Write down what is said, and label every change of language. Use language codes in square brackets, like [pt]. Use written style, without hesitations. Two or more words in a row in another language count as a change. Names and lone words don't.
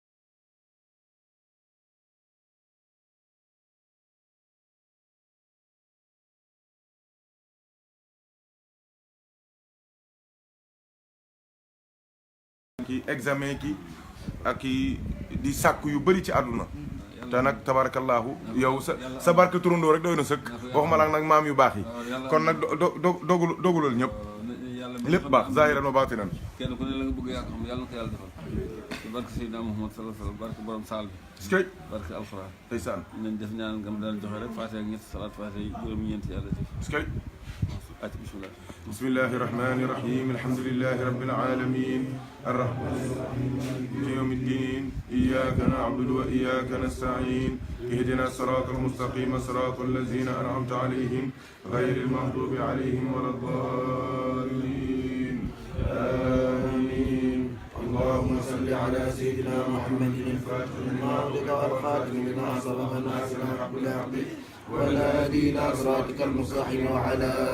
[wo] ki examen ki ak di sàkku yu bëri ci àdduna te nag tabarakallahu yow sa barke turandoo rek doy na sëkk waxuma la nag maam yu baax yi kon nag dogulal ñëpp lépp baax [ar] ظاهرا وباطنا [wo] kenn ku ne la nga bëgg yaa ko xam yàlla na ko yàlla defal barke Seydina Muhammad [ar] صلى الله عليه وسلم [wo] barke borom saal bi skay barke alxuraan ndeysaan nañ def ñaan ngam daan joxe rek faate ak ñetti salaat faate juróom-ñeenti yàlla def skay ati bismillah [ar] بسم الله الرحمن الرحيم الحمد لله رب العالمين الرحمن الرحيم مالك يوم الدين إياك نعبد وإياك نستعين اهدنا الصراط المستقيم صراط الذين أنعمت عليهم غير المغضوب عليهم ولا الضالين آمين اللهم صل على سيدنا محمد الفاتح لما أغلق والخاتم لما سبق ناصر الحق بالحق والهادي إلى صراطك المستقيم وعلى